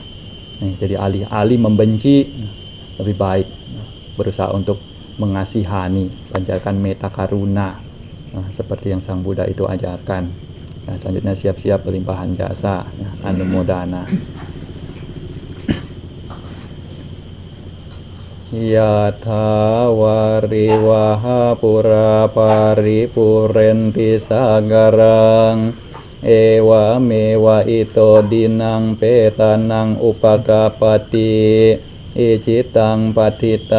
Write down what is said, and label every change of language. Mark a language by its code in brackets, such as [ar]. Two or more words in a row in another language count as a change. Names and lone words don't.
[id] Jadi alih-alih membenci, lebih baik berusaha untuk mengasihani, pancarkan [pi] meta karuna, [id] seperti yang Sang Buddha itu ajarkan. Selanjutnya siap-siap pelimpahan jasa, anumodana. [pi] ยะถาวาริวหาปุราปาริปุเรนติสาการังเอวะเมวะอิโตดิ นังเปตานังอุปกาปติอิจิตังปฏิตั